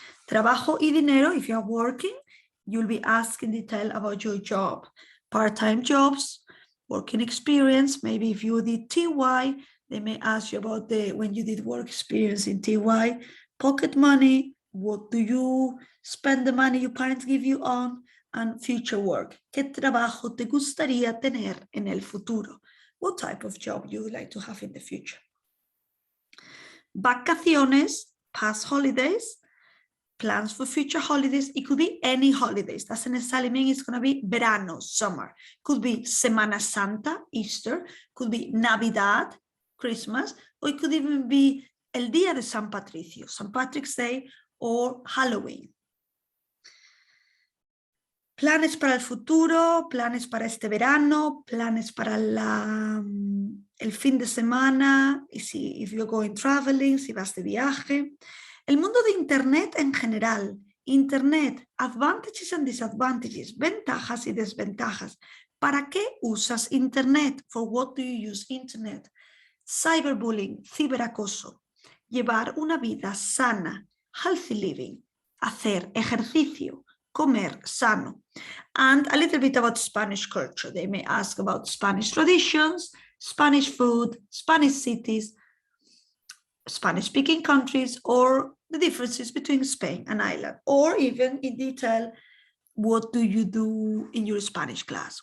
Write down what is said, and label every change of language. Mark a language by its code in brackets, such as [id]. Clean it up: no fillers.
[es] Trabajo y dinero, [en] if you're working, you'll be asked in detail about your job. Part-time jobs, working experience, maybe if you did TY, they may ask you about when you did work experience in TY, pocket money, what do you spend the money your parents give you on, and future work. [es] ¿Qué trabajo te gustaría tener en el futuro? [en] What type of job you would like to have in the future? Vacaciones, past holidays, plans for future holidays. It could be any holidays. Doesn't necessarily mean it's going to be verano, summer. Could be Semana Santa, Easter. Could be Navidad, Christmas. Or it could even be El Día de San Patricio, St. Patrick's Day, or Halloween. [es] Planes para el futuro, planes para este verano, planes para el fin de semana, [en] if you're going traveling, [es] si vas de viaje. El mundo de Internet en general, Internet, [en] advantages and disadvantages, [es] ventajas y desventajas. ¿Para qué usas Internet? [en] For what do you use Internet? [es] Cyberbullying, ciberacoso. Llevar una vida sana, [en] healthy living. [es] Hacer ejercicio, comer sano. [en] And a little bit about Spanish culture. They may ask about Spanish traditions, Spanish food, Spanish cities, Spanish-speaking countries, or the differences between Spain and Ireland, or even in detail, what do you do in your Spanish class?